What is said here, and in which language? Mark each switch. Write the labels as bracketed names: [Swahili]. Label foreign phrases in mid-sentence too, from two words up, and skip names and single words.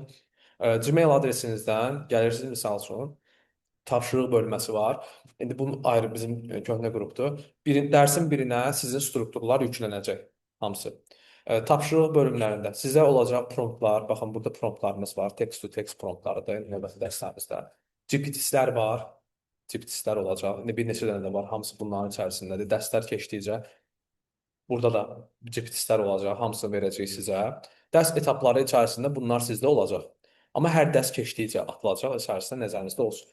[Azerbaijani] Gmail adresinizdən gəlirsiniz misal üçün. Tapşırıq bölməsi var. İndi bu ayrı bizim köhnə qrupdur. Dərsin birinə sizin strukturlar yüklənəcək hamısı. Tapşırıq bölümlərində sizə olacaq promptlar. Baxın burada promptlarımız var. [English] Text to text [Azerbaijani] promptlarıdır növbəti dərslərimizdə. GPT-lər var. GPT-lər olacaq. İndi bir neçə dənə də var. Hamısı bunların içərisindədir. Dərslər keçdikcə burada da GPT-lər olacaq. Hamısını verəcək sizə. Dərs etapları içərisində bunlar sizdə olacaq. Amma hər dərs keçdikcə atılacaq içərisində nəzərinizdə olsun.